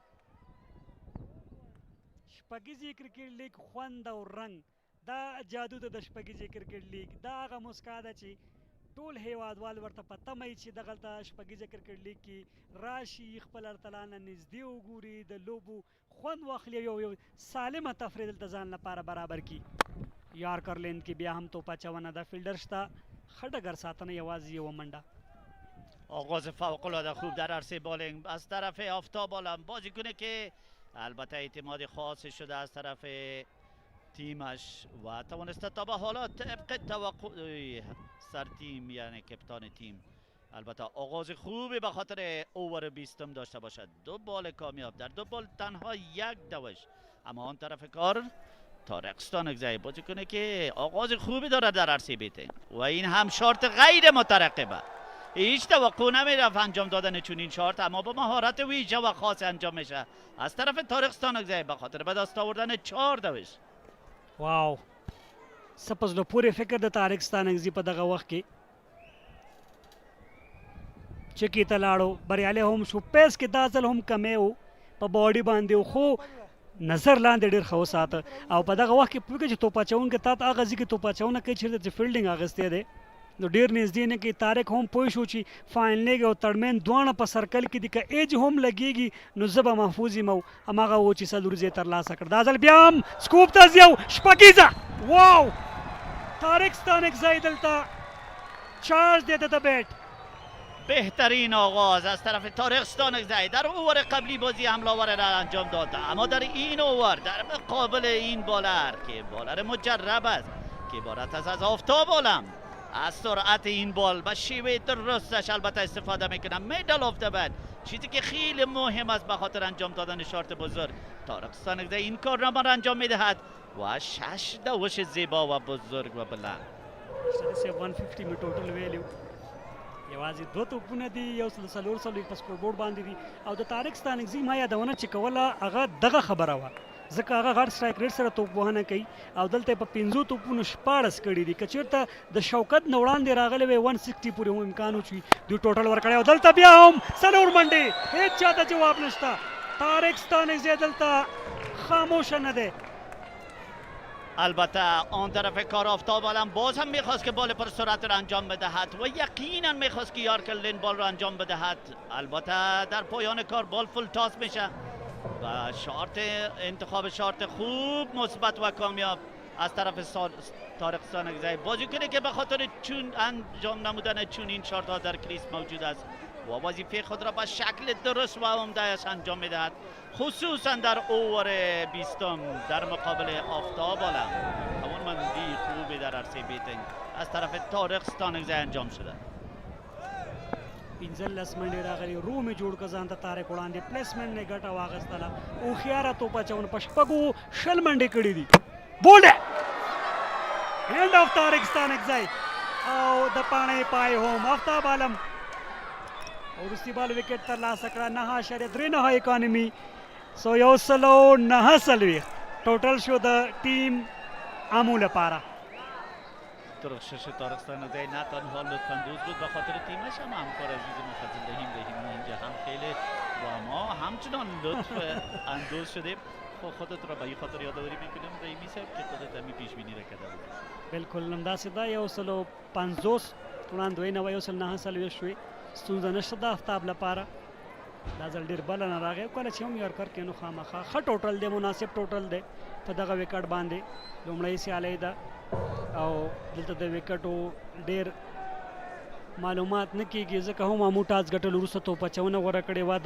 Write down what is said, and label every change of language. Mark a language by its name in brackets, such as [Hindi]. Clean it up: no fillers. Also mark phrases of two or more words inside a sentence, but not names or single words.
[Pashto] شپږیزې کرکټ لیګ خوند او رنګ، دا جادو ده د شپږیزې کرکټ لیګ، دا هغه مسکا ده چې ټول هیوادوال ورته په تمه وي چې دغلته شپږیزه کرکټ لیګ کې راشي، خپل ارتلا نه نږدې وګوري، د لوبو خوند واخلي، یو سالمه تفریح دلته ځان لپاره برابر کړي. یارکر لین کې بیا هم توپ اچونه ده، فیلډر شته، ښه ډګر ساتنه، یوازې یوه منډه. [Persian] آغاز فوق‌العاده خوب در عرصه بالینگ از طرف آفتاب عالم، بازیکنی که البته اعتماد خاص شده از طرف تیمش و توانسته تا به حالا طبق توقع سر تیم یعنی کپتان تیم البته آغاز خوبی به خاطر اوور 20 داشته باشد. دو بال کامیاب، در دو بال تنها یک دوش، اما آن طرف کار طارق ستانکزی بازیکنی که آغاز خوبی دارد در عرصه بیتینگ و این هم شارت غیر مترقبه، هیچ توقع نمیرفت انجام دادن چنین شارت، اما با مهارت ویژه و خاص انجام میشه از طرف طارق ستانکزی به خاطر به دست آوردن 4 دوش. واو، [Pashto] څه په زړه پورې فکر د طارق ستانکزي په دغه وخت کې چکې ته لاړو، بریالی هم شو، پیس کې دا ځل هم کمی و په باډي باندې و، خو نظر لاندې ډېر ښه وساته او په دغه وخت کې پوهېږه چې توپ اچوونکی تا ته هغه ځای کې توپ اچونه کوي چېرته چې فیلډینګ اخیستی دی، نو ډېر نږدې نه کوي. طارق هم پوه شو چې [English] fine leg [Pashto] او تړمین دواړه په سرکل کې دي، که ایج هم لګېږي نو زه به محفوظ یم، او هماغه و چې څلور یې ترلاسه کړ. دا ځل بیا هم سکوپ ته ځي او شپږیزه، واو، طارق ستانکزی دلته چارج دی د بیټ. [Persian] بهترین آغاز از طرف طارق ستانکزی در اوور قبلی بازی حملاور را انجام داد، اما در این اوور در مقابل این بالر که بالر مجرب است که عبارت است از آفتاب عالم، از سرعت این بال و شیوه درستش البته استفاده میکنه. [English] middle of the bat, [Persian] چیزی که خیلی مهم است به خاطر انجام دادن شارت بزرگ. طارق ستانکزی این کارنامه را انجام میدهد و 6 دوش زیبا و بزرگ و بلند. [Pashto] 150 می [English] total value, [Pashto] یوازې دوه توپونه دي، یو سل څلور څلوېښت په [English] score board [Pashto] باندې دي، او د طارق ستانکزي ما یادونه چې کوله هغه دغه خبره وه، ځکه هغه غټ [English] strike rate [Pashto] سره توپ وهنه کوي او دلته یې په 5 توپونو 14 کړي دي. که چېرته د شوکت نه وړاندې راغلی وی 160 پورې هم امکان و چې دوی ټوټل ورکړی، او دلته بیا هم څلور منډې، هېڅ چا ته جواب نشته. طارق ستانکزی دلته خاموشه نه دی. [Persian] البته آن طرف کار آفتاب عالم باز هم میخواست که بال پر سرعت را انجام بدهد و یقینا میخواست که [English] yorker line ball [Persian] را انجام بدهد. البته در پایان کار بال [English] full toss [Persian] میشه و شارت انتخاب شارت خوب مثبت و کامیاب از طرف طارق ستانکزی، بازیکنی که به خاطر چون انجام نمودن چون این شارت ها در کریس موجود است و وظیفه خود را به شکل درست و عمده‌اش انجام میدهد، خصوصا در اوور 20 در مقابل آفتاب عالم. توانمندی خوبی در عرصه بیتینگ از طرف طارق ستانکزی انجام شده. [Pashto] 15 منډې راغلي، روم یې جوړ کړه ځان ته طارق وړاندې، پلیسمنټ نه ګټه واخیستله، هوښیاره توپ اچونه، په شپږو 20 منډې کړي دي. بولډ هینډ آف طارق ستانکزی او د پاڼې پای هم آفتاب عالم وروستي بال وکټ ترلاسه کړه، 9.39 اکانومي، سو 109 ټوټل شو د ټیم آمو لپاره. [Persian] درخشش طارق ستانکزی نه تنها لطف‌اندوز بود به خاطر تیمش، هم همکار عزیز مفضل رحیم اینجا هم خیلی با ما همچنان لطف اندوز شده. خودت را به این خاطر یادآوری میکنم رحیمی صاحب که خودت همی پیش بینی را کرده بود. [Pashto] بالکل همداسې ده، 150 وړاندوینه وه، 109 شوې، ستونزه نشته د آفتاب لپاره. دا ځل ډېر بله نه راغی، کله چې هم یارکر کې نو خامخا ښه ټوټل دی، مناسب ټوټل دی په دغه وکټ باندې. لومړی سیالۍ ده او دلته د وکټو ډېر معلومات نه کیږي ځکه هم امو ټاس ګټل وروسته توپ اچونه غوره کړې وه.